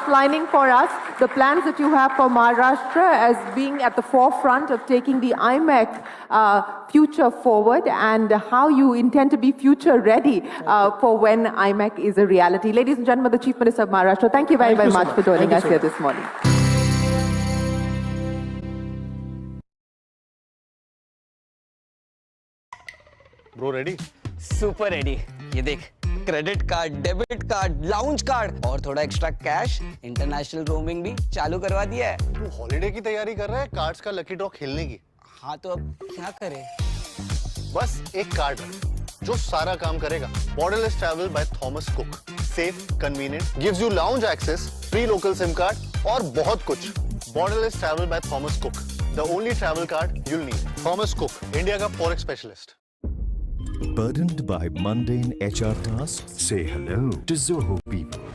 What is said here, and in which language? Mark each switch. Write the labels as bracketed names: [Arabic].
[English] Outlining for us the plans that you have for Maharashtra as being at the forefront of taking the IMEC future forward, and how you intend to be future ready for when IMEC is a reality. Ladies and gentlemen, the Chief Minister of Maharashtra, thank you very much for joining us here this morning. Bro, ready? Super ready. [Hindi] ये देख credit card, debit card, lounge card और थोड़ा extra cash, international roaming भी चालू करवा दिया है। तू हॉलिडे की तैयारी कर रहा है कार्ड्स का लकी ड्रॉ खेलने की? हाँ तो अब क्या करें? बस एक कार्ड जो सारा काम करेगा। [English] Borderless Travel by Thomas Cook. Safe, convenient, gives you lounge access, free local SIM card [Hindi] और बहुत कुछ। [English] Borderless Travel by Thomas Cook. The only travel card you'll need. [Hindi] Thomas Cook, India का forex specialist. [English] Burdened by mundane HR tasks? Say hello to Zoho People.